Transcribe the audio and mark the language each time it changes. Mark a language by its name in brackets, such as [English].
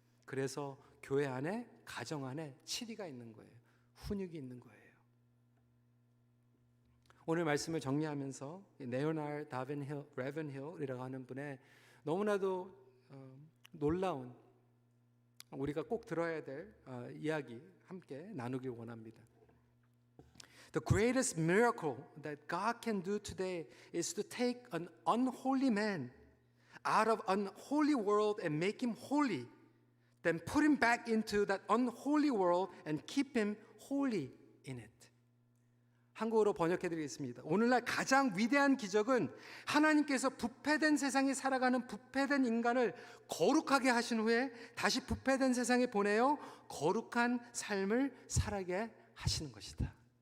[Korean] 그래서 교회 안에, 가정 안에 치리가 있는 거예요. 훈육이 있는 거예요. 오늘 말씀을 정리하면서 레오나르 라벤힐이라고 하는 분의 너무나도 놀라운, 우리가 꼭 들어야 될 이야기 함께 나누길 원합니다. [English] The greatest miracle that God can do today is to take an unholy man out of an unholy world and make him holy, then put him back into that unholy world and keep him holy in it. [Korean] 한국어로 번역해드리겠습니다. 오늘날 가장 위대한 기적은 하나님께서 부패된 세상에 살아가는 부패된 인간을 거룩하게 하신 후에 다시 부패된 세상에 보내어 거룩한 삶을 살아게 하시는 것이다.